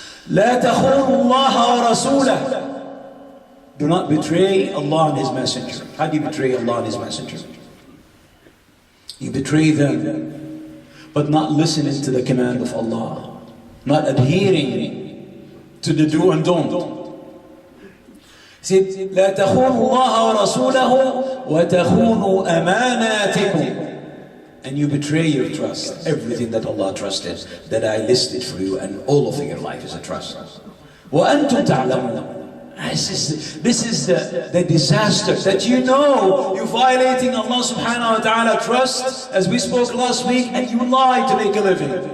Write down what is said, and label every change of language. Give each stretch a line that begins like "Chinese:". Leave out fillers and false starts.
Arabic: لا تخونوا الله ورسوله.
English: Do not betray Allah and His Messenger. How do you betray Allah and His Messenger? You betray them, but not listening to the command of Allah, not adhering to the do and don't. He said,
Arabic: لا تخونوا الله ورسوله وتخونوا أماناتكم.
English: And you betray your trust, everything that Allah trusted, that I listed for you, and all of your life is a trust.
Arabic: وَأَنْتُمْ تَعْلَمُونَ.
English: This is the disaster, that you know you're violating Allah subhanahu wa ta'ala trust, as we spoke last week, and you lie to make a living.